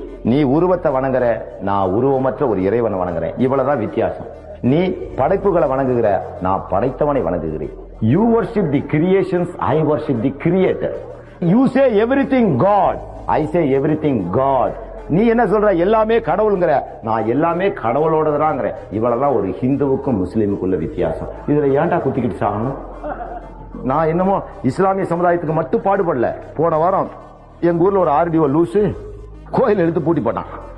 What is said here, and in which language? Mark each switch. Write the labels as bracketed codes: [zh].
[ta] நீ உருவத்தை வணங்குற, நான் உருவமற்ற ஒரு இறைவனை வணங்குறேன். இவ்வளவுதான் வித்தியாசம். நீ படைப்புகளை வணங்குகிற, நான் படைத்தவனை வணங்குகிறேன். [en] You worship the creations, I worship the creator. You say everything God, I say everything God. [ta] நீ என்ன சொல்ற? எல்லாமே கடவுளுங்கிற, நான் எல்லாமே கடவுளோடதாங்கிற. இவ்வளவுதான் ஒரு ஹிந்துவுக்கும் முஸ்லீமுக்குள்ள வித்தியாசம். இதுல ஏன்டா குத்திக்கிட்டு சாகணும்? நான் என்னமோ இஸ்லாமிய சமுதாயத்துக்கு மட்டும் பாடுபடல. போன வாரம் எங்க ஊர்ல ஒரு ஆர்டிஓ லூசு கோயில் எடுத்து பூட்டி போட்டான்.